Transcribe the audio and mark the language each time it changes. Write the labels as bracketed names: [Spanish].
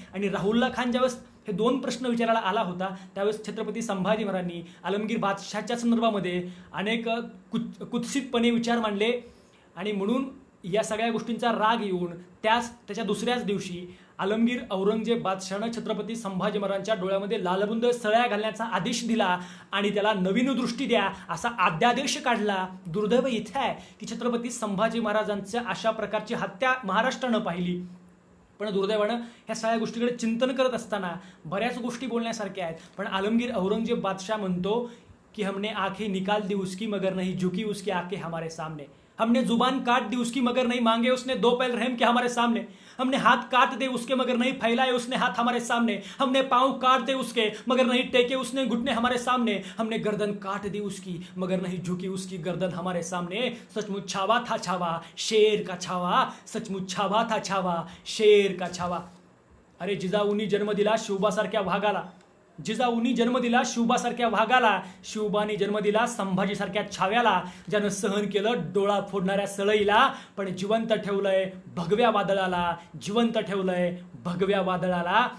[Marathi] आणि राहुल्ला खान ज्यावेळेस हे दोन प्रश्न विचारायला आला होता त्यावेळेस छत्रपती संभाजी महाराजांनी आलमगीर बादशाहच्या संदर्भामध्ये अनेक कुत्सितपणे विचार मांडले आणि म्हणून या सगळ्या गोष्टींचा राग येऊन त्याच्या दुसऱ्याच दिवशी आलमगीर औरंगजेब बादशाहनं छत्रपती संभाजी महाराजांच्या डोळ्यामध्ये लालबुंद सळ्या घालण्याचा आदेश दिला आणि त्याला नवीन दृष्टी द्या असा अध्यादेश काढला. दुर्दैव इथे आहे की छत्रपती संभाजी महाराजांच्या अशा प्रकारची हत्या महाराष्ट्रानं पाहिली. पण दुर्दैवानं ह्या सगळ्या गोष्टीकडे चिंतन करत असताना बऱ्याच गोष्टी बोलण्यासारख्या आहेत. पण आलमगीर औरंगजेब बादशाह म्हणतो की [Hindi] हमने आंखें निकाल दी उसकी मगर नहीं झुकी उसकी आंखें हमारे सामने, हमने जुबान काट दी उसकी मगर नहीं मांगे उसने दो पैल रहम के हमारे सामने, हमने हाथ काट दे उसके मगर नहीं फैलाए उसने हाथ हमारे सामने, हमने पांव काट दे उसके मगर नहीं टेके उसने घुटने हमारे सामने, हमने गर्दन काट दी उसकी मगर नहीं झुकी उसकी गर्दन हमारे सामने. सचमुच छावा था छावा शेर का छावा, सचमुच छावा था छावा शेर का छावा. [Marathi] अरे जिजाऊनी जन्म दिला शिवबासारख्या वाघाला, जिजाऊनी जन्म दिला शिवबासारख्या वाघाला, शिवबानी जन्म दिला संभाजीसारख्या छाव्याला, ज्यानं सहन केलं डोळा फोडणाऱ्या सळईला, पण जिवंत ठेवलंय भगव्या वादळाला, जिवंत ठेवलंय भगव्या वादळाला.